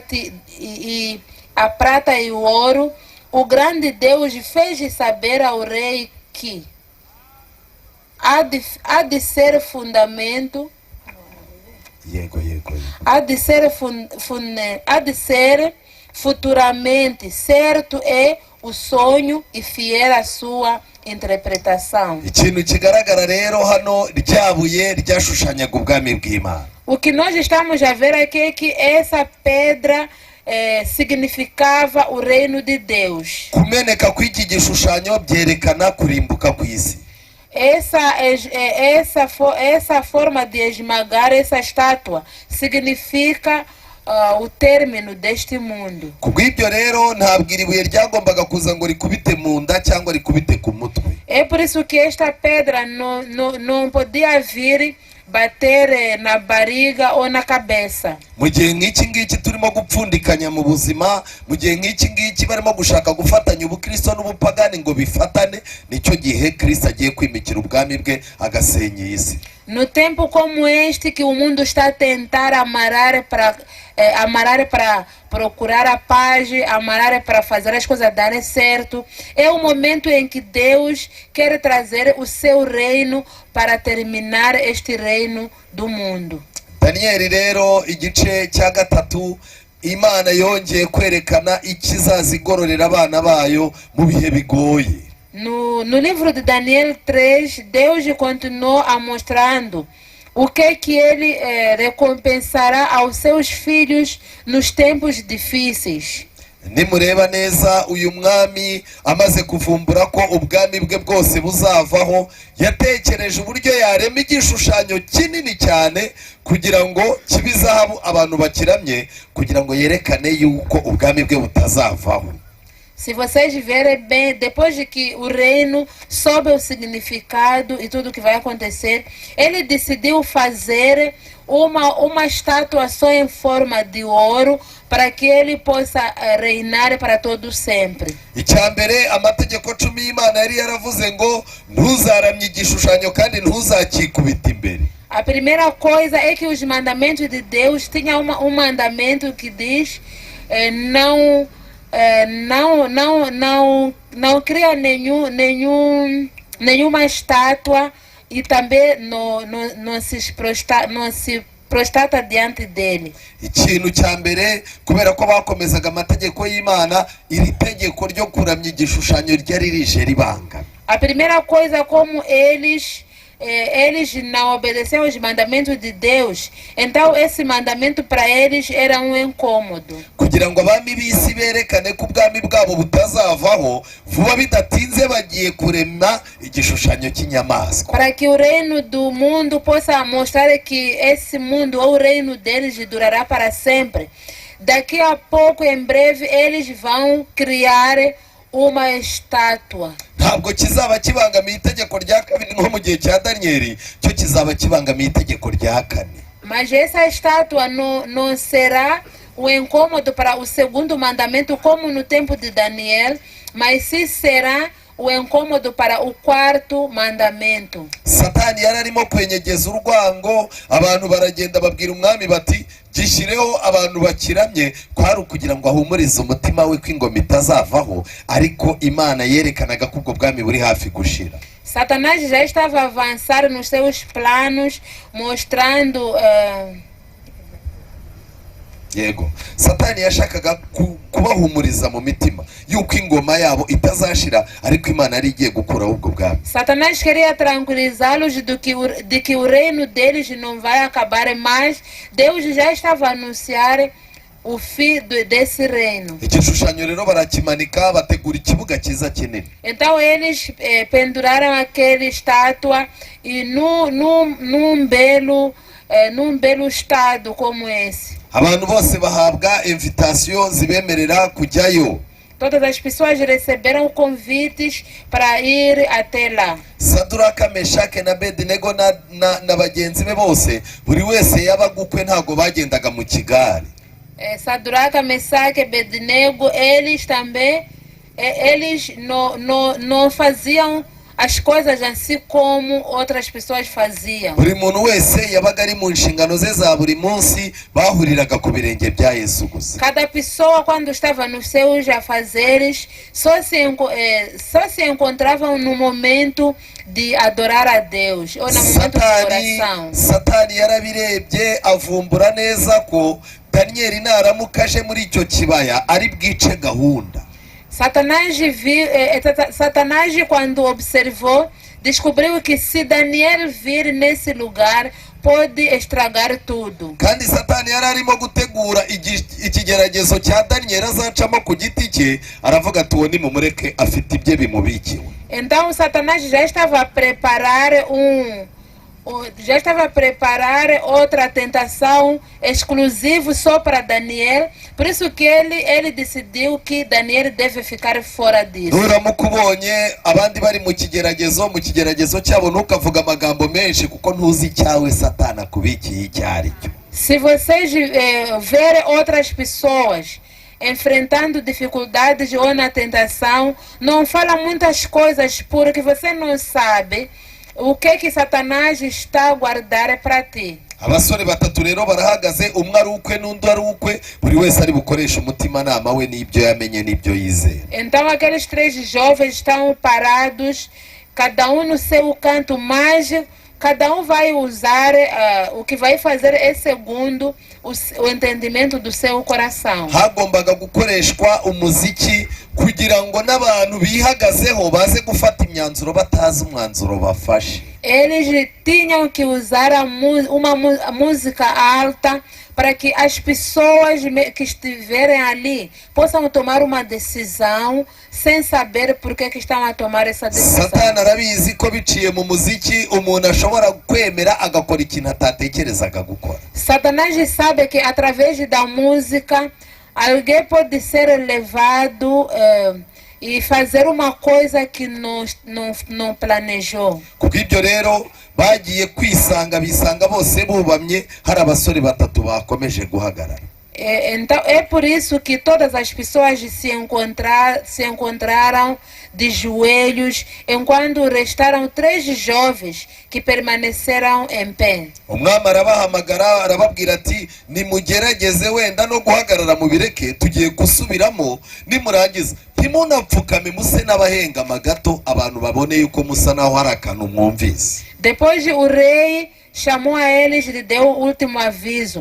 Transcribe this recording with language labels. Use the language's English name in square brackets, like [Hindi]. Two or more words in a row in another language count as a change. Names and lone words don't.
[Portuguese] prata e o ouro, o grande Deus fez saber ao rei que há de ser fundamento, há de ser futuramente certo é o sonho e fiel a sua interpretação. [Kinyarwanda] ikintu kigaragara rero hano ryabuye ryashushanyaga ubwami bw'Imana. [Portuguese] O que nós estamos a ver aqui é que essa pedra significava o reino de Deus. [Kinyarwanda] Kumeneka kw'iki gishushanyo byerekana kurimbuka kw'isi. [Portuguese] Essa forma de esmagar essa estátua significa o término deste mundo. [Kinyarwanda] Kubw'ibyo rero ntabwo iri buye ryagombaga kuza ngo rikubite mu nda cyangwa rikubite ku mutwe. [Portuguese] É por isso que esta pedra não podia vir bater na barriga ou na cabeça. [Kinyarwanda] Mu gihe nk'iki ngiki turimo gupfundikanya mu buzima, mu gihe nk'iki ngiki barimo gushaka gufatanya ubukristo n'ubupagani ngo bifatane, nicyo gihe Kristo agiye kwimikira ubwami bwe agasenya iyi si. [Portuguese] No tempo como este que o mundo está a tentar amarrar para procurar a paz, amarrar para fazer as coisas darem certo, é o momento em que Deus quer trazer o seu reino para terminar este reino do mundo. [Kinyarwanda] Daniel rero igice cya gatatu, Imana yongeye kwerekana ikizazigororera abana bayo mu bihe bigoye. [Portuguese] No livro de Daniel 3, Deus continuou a mostrando o que ele recompensará aos seus filhos nos tempos difíceis. [Kinyarwanda] Nimureba neza, uyu mwami amaze kuvumbura ko ubwami bwe bwose buzavaho, yatekereje uburyo yarema igishushanyo kinini cyane kugira ngo kibizahabu abantu bakiramye, kugira ngo yerekane yuko ubwami bwe butazavaho. [Portuguese] Se vocês verem bem, depois de que o reino soube o significado e tudo o que vai acontecer, ele decidiu fazer uma estátua só em forma de ouro para que ele possa reinar para todo sempre. [Kinyarwanda] Icyambere amategeko 10 y'Imana yari yaravuze ngo ntuzaramye igishushanyo kandi ntuzakikubita imbere. [Portuguese] A primeira coisa é que os mandamentos de Deus tinham um mandamento que diz não cria nenhuma estátua e também não se prostata diante dele. [Kinyarwanda] Ikintu cya mbere, kubera ko bakomezaga amategeko y'Imana, iri tegeko ryo kuramya igishushanyo ryari rije ribanga. [Portuguese] A primeira coisa, como eles não obedeciam os mandamentos de Deus, então esse mandamento para eles era um incômodo. [Kinyarwanda] Kugira ngo abami b'isi berekane ko ubwami bwabo butazavaho, vuba bidatinze bagiye kurema igishushanyo cy'inyamaswa. [Portuguese] Para que o reino do mundo possa mostrar que esse mundo ou o reino deles durará para sempre. Daqui a pouco, em breve, eles vão criar uma estátua. [Kinyarwanda] Ntabwo kizaba kibangamiye itegeko rya kabiri nko mu gihe cya Danieli, cyo kizaba kibangamiye itegeko rya kane. [Portuguese] Mas essa estátua não será o incômodo para o segundo mandamento como no tempo de Daniel, mas sim será o incômodo para o quarto mandamento. [Kinyarwanda] Satani yararimo kwenyegeza urwango, abantu baragenda babwira umwami bati gishireho abantu bakiramye, kwari ukugira ngo ahumurize umutima we ko ingoma itazavaho, ariko Imana yerekanaga ko ubwo bwami buri hafi gushira. [Portuguese] Satanás já estava a avançar nos seus planos, mostrando [Kinyarwanda] Yego, Satani yashakaga kubahumuriza mu mitima yuko ingoma yabo itazashira, ariko Imana yari igiye gukuraho ubwo bwami. [Portuguese] Satanás queria tranquilizá-los de que o reino deles não vai acabar, mas Deus já estava a anunciar o fim desse reino. [Kinyarwanda] Igishushanyo rero barakimanika, bategura ikibuga cyiza kinini. [Portuguese] Então eles penduraram aquela estátua e num belo estado como esse. [Kinyarwanda] Abantu bose bahabwa invitation zibemerera kujyayo. [Portuguese] Todas as pessoas receberam convites para ir até lá. [Kinyarwanda] Saduraka, Meshake na Abedinego na bagenzi be bose buri wese yabagukwe ntago bagendaga mu kigare. [Portuguese] Sadraca, Mesaque e Abednego, eles também eles não faziam as coisas assim como outras pessoas faziam. [Kinyarwanda] Buri muntu wese yabaga ari mu nshingano ze za buri munsi, bahuriraga ku birenge bya Yesu gusa. [Portuguese] Cada pessoa, quando estava nos seus afazeres, só se encontravam no momento de adorar a Deus ou no momento de oração. [Kinyarwanda] Satani yarabirebye avumbura neza ko Danieli naramuka aje muri icyo kibaya ari bwice gahunda. [Portuguese] Satanás, quando observou, descobriu que se Daniel vir nesse lugar, pode estragar tudo. [Kinyarwanda] Kandi Satani yararimo gutegura ikigeragezo cya Daniel azacamo ku giti cye, aravuga ati uwo nimumureke afite ibye bimubikiwe. [Portuguese] Então Satanás já estava a preparar outra tentação exclusiva só para Daniel. Por isso que ele decidiu que Daniel deve ficar fora disso. [Kinyarwanda] Uramukubonye abandi bari mu kigeragezo cyabo ntukavuga amagambo menshi kuko ntuzi icyawe Satana kubikiye icyaricyo. [Portuguese] Se vocês verem outras pessoas enfrentando dificuldades ou na tentação, não fala muitas coisas porque você não sabe o que Satanás está a guardar para ti. [Kinyarwanda] Abasore batatu rero barahagaze, umwe ari ukwe n'undi ari ukwe, buri wese ari bukoresha umutima nama we n'ibyo yamenye n'ibyo yizera. [Portuguese] Então aqueles 3 jovens estão parados, cada um no seu canto, mas cada um vai usar o que vai fazer é segundo o entendimento do seu coração. [Kinyarwanda] Hagombaga gukoreshwa umuziki kugira ngo n'abantu bihagazeho baze gufata imyanzuro batazi umwanzuro bafashe. [Portuguese] Eles tinham que usar uma música alta para que as pessoas que estiverem ali possam tomar uma decisão sem saber por que estão a tomar essa decisão. [Kinyarwanda] Satani arabizi ko biciye mu muziki umuntu ashobora kwemera agakora ikintu atatekerezaga gukora. [Portuguese] Satanás sabe que através da música alguém pode ser levado e fazer uma coisa que não planejou. [Kinyarwanda] Kubw'ibyo rero bagiye kwisanga bisanga bose bubamye, hari abasore batatu bakomeje guhagarara. [Portuguese] Então é por isso que todas as pessoas se encontraram de joelhos, enquanto restaram 3 jovens que permaneceram em pé. [Kinyarwanda] Umwami arabahamagara arababwira ati nimugerageze wenda no guhagarara mu bireke tugiye gusubiramo, nimurangiza ntimunapfukame muse n'abahengama gato abantu babone yuko musa naho hari akantu mwumvise. [Portuguese] Depois o rei chamou a eles e deu o último aviso.